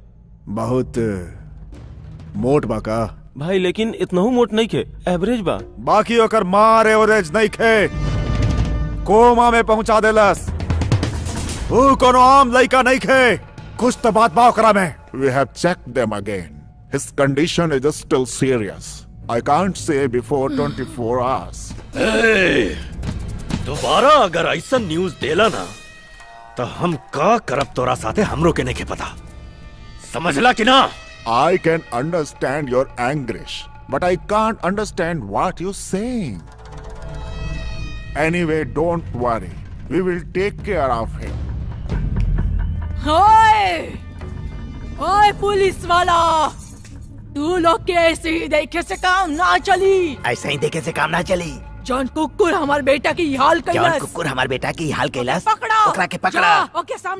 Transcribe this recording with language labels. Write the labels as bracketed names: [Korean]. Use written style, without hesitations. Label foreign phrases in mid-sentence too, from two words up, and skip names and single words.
[Bhojpuri] बहुत मोट बा का? भाई लेकिन इतनहु मोट नहीं खे, एवरेज बा। बाकी ओकर मार एवरेज नहीं खे, कोमा में पहुंचा देलस। ऊ कोनो आम लड़का नहीं खे, कुछ तो बात बा ओकरा में। [English] We have checked them again. His condition is still serious. I can't say before 24 hours. [Bhojpuri] दोबारा अगर ऐसा न्यूज देला ना तो हम का करब तोरा साथे हमरो के नहीं पता, समझला कि ना? [English] I can understand your anguish, but I can't understand what you're saying. Anyway, don't worry. We will take care of him. [Bhojpuri] ओए पुलिस वाला, तू लोग के ऐसे ही देखे से काम ना चली। ऐसे ही देखे से काम ना चली। जॉन कुकुर हमार बेटा की हाल कैलाश। जॉन कुकुर हमार बेटा की हाल कैलाश। पकड़ा, ओकरा के पकड़ा। जा, ओके सामने